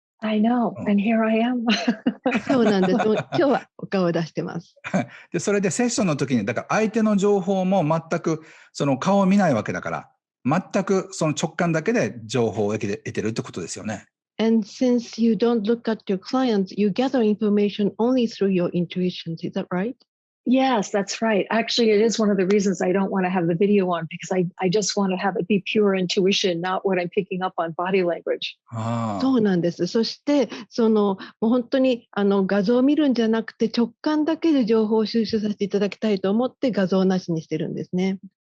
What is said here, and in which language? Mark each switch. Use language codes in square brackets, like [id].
[en] I know, and here I am. [ja] そうなんです。今日はお顔を出してます。で、それでセッションの時に、だから相手の情報も全くその顔を見ないわけだから、全くその直感だけで情報を得てるってことですよね。 [en] And since you don't look at your clients, you gather information only through your intuitions. Is that right? Yes, that's right. Actually, it is one of the reasons I don't want to have the video on because I just want to have it be pure intuition, not what I'm picking up on body language. [ja] そうなんです。そして、もう本当に画像を見るんじゃなくて直感だけで情報を収集させていただきたいと思って画像なしにしてるんですね。